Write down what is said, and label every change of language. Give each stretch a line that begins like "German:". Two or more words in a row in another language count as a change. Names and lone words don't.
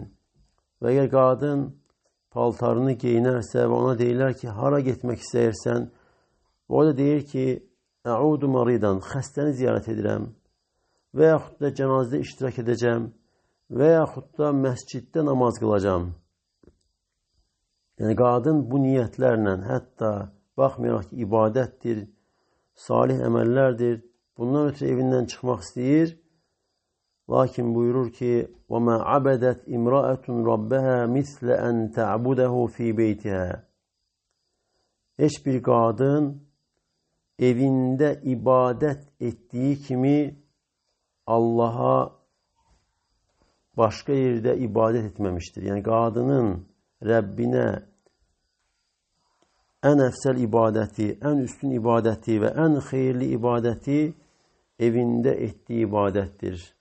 Azerbaijani: Və əgər qadın paltarını geyinərsə və ona deyirlər ki, hara getmək istəyirsən, o da deyir ki,
Arabic: أعود مريضا,
Azerbaijani: xəstəni ziyarət edirəm və yaxud da cənazədə iştirak edəcəm və yaxud da məsciddə namaz qılacam. Yəni, qadın bu niyyətlərlə, hətta baxmayaraq ki, ibadətdir, salih əməllərdir, bundan ötürü evindən çıxmaq istəyir. Lakin buyurur ki,
Arabic: وَمَا عَبَدَتْ إِمْرَأَةٌ رَبَّهَا مِثْلَ أَنْ تَعْبُدَهُ فِي بَيْتِهَا.
Azerbaijani: Heç bir qadın evində ibadət etdiyi kimi Allaha başqa yerdə ibadət etməmişdir. Yəni, qadının Rəbbinə ən əfsəl ibadəti, ən üstün ibadəti və ən xeyirli ibadəti evində etdiyi ibadətdir.